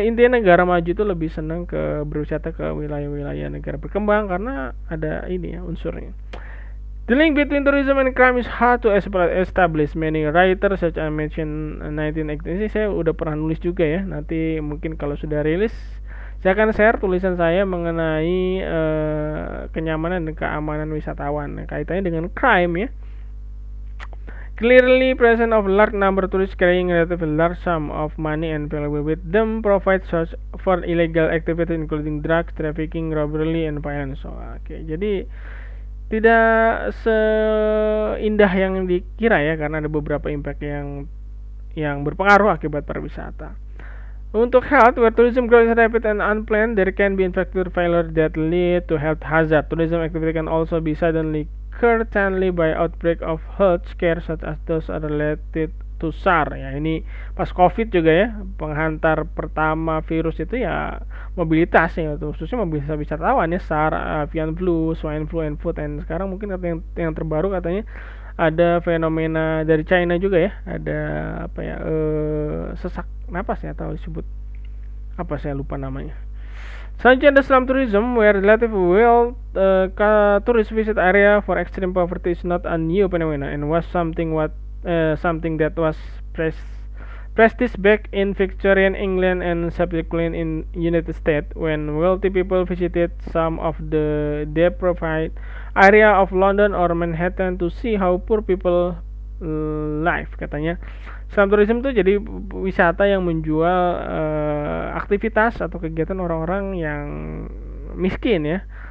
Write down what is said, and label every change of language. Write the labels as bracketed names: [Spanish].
[Indonesian] Intinya negara maju itu lebih senang ke berwisata ke wilayah-wilayah negara berkembang karena ada ini ya unsurnya. [English] The link between tourism and crime is hard to establish. Many writers such as mentioned 1980 [Indonesian] ini saya udah pernah nulis juga ya. Nanti mungkin kalau sudah rilis saya akan share tulisan saya mengenai kenyamanan dan keamanan wisatawan kaitannya dengan crime ya. [English] Clearly presence of large number tourists carrying relatively large sum of money and valuable with them provide source for illegal activity including drugs, trafficking, robbery, and violence. [Indonesian] Oke, jadi tidak seindah yang dikira ya, karena ada beberapa impact yang berpengaruh akibat pariwisata. Untuk [English] health, where tourism grows rapid and unplanned, there can be infrastructure failure that lead to health hazard. Tourism activity can also be suddenly curtailed by outbreak of health scare such as those related to SARS. [Indonesian] Ya, ini pas COVID juga ya, penghantar pertama virus itu ya mobilitas ya, khususnya mobilitas wisatawan ya, SARS, avian flu, swine flu, and food. Dan sekarang mungkin yang terbaru katanya ada fenomena dari China juga ya, ada apa ya, sesak napas ya, atau disebut apa, saya lupa namanya. Selanjutnya ada [English] slum tourism, where relative well tourist visit area for extreme poverty is not a new phenomenon and was something that was practiced back in Victorian England and subsequently in United States when wealthy people visited some of the deprived area of London or Manhattan to see how poor people live. [Indonesian] Katanya slum tourism itu jadi wisata yang menjual aktivitas atau kegiatan orang-orang yang miskin ya.